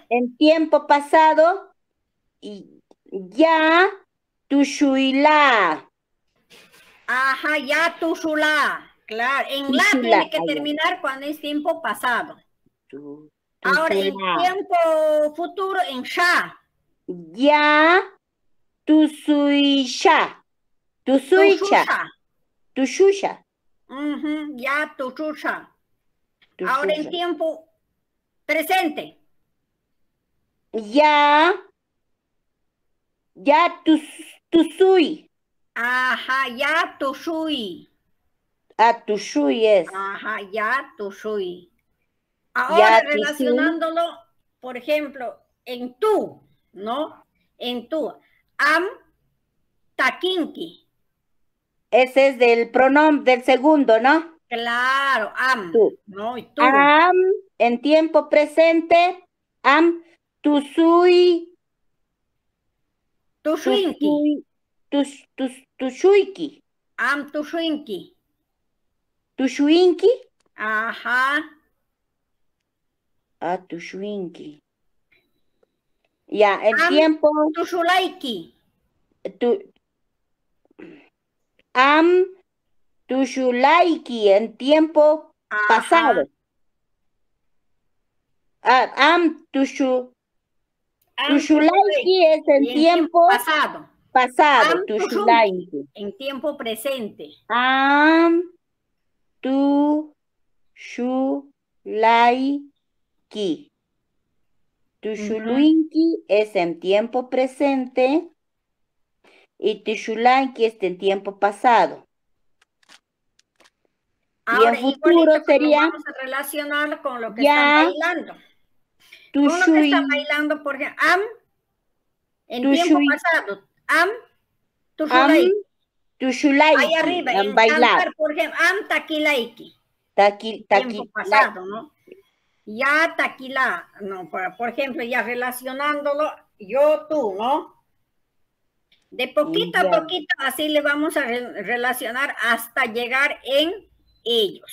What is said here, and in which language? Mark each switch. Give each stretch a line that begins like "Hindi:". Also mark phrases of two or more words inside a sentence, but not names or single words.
Spanish: En tiempo pasado, y ya, tushuila.
Quechua: Ajá, ya tu shula.
Spanish: Claro, en la
Quechua: Tushula,
Spanish: tiene que allá. terminar cuando es tiempo pasado. Ahora, en
Quechua: Tushula.
Spanish: tiempo futuro, en sha.
Quechua: Ya, tusuisha. Tu Tusuicha. shusha. Tushusha. Ya tu shusha.
Spanish: Ahora en
Quechua: Tushusha.
Spanish: tiempo presente.
Quechua: Ya, ya, tusui. Ajá, ya tu shui. Ah, tushui es. Ajá, ya tu shui.
Spanish: Ahora relacionándolo, por ejemplo, en tú, ¿no? En tú.
Quechua: Am takinki.
Spanish: Ese es del pronombre del segundo, ¿no? Claro, am, Tú. ¿no? Y tú. Am, en tiempo presente,
Quechua: am, tusui, Tushuinki. tusui, tushuiki, Am tushuinki. tushuinki, Ajá. tushuinki. Ya, el Am
Spanish: tiempo,
Quechua: tushulaiki. tu, am, tushulaiki,
Spanish: en tiempo Ajá. pasado.
Quechua: Am, Am
Spanish: tushulaiki es en y en tiempo tiempo pasado. pasado,
Quechua: Am tushunki. tushulaiki.
Spanish: En tiempo presente.
Quechua: Am, tu, shu, lai, ki.
Spanish: Tushuluinki es en tiempo presente y tushulainki es en tiempo pasado. Y en Ahora, futuro igualito que lo sería vamos a relacionar con lo que están ya, bailando. Con lo que están
Quechua: tushui,
Spanish: bailando, por ejemplo, am en tiempo
Quechua: tushui,
Spanish: pasado.
Quechua: Am am, tushulai.
Spanish: Ahí
Quechua: tushulaiki,
Spanish: arriba, en en bailar. cantar, por ejemplo, am takilaiki.
Quechua: Taki,
Spanish: Tiempo
Quechua: taki,
Spanish: pasado, ¿no? Ya taquila, no, por ejemplo, ya relacionándolo, yo, tú, ¿no? De poquito a ya. poquito, así le vamos a relacionar hasta llegar en ellos.